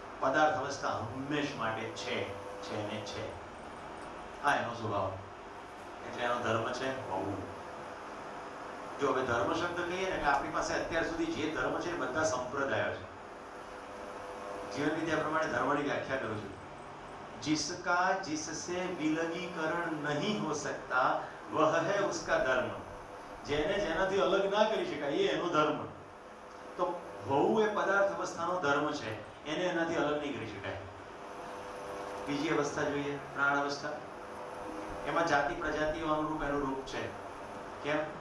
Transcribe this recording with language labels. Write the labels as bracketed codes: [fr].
[gu] પદાર્થ અવસ્થા હંમેશ માટે છે ને છે. આ એનો સ્વભાવ, એટલે એનો ધર્મ છે હોવું. જો હવે ધર્મ શબ્દ કહીએ ને એટલે આપણી પાસે અત્યાર સુધી જે ધર્મ છે એ બધા સંપ્રદાયો છે. જીવન વિદ્યા પ્રમાણે ધર્મની વ્યાખ્યા કરું છું. [hi] जिसका जिससे विलगीकरण नहीं हो सकता वह है उसका धर्म. [gu] જેને જેનાથી અલગ ના કરી શકાય એ એનો ધર્મ. તો હોવું એ પદાર્થ અવસ્થાનો ધર્મ છે, એને એનાથી અલગ નહીં કરી શકાય. બીજી અવસ્થા જોઈએ, પ્રાણ અવસ્થા. એમાં જાતિ પ્રજાતિઓ અનુરૂપ એનું રૂપ છે. કેમ?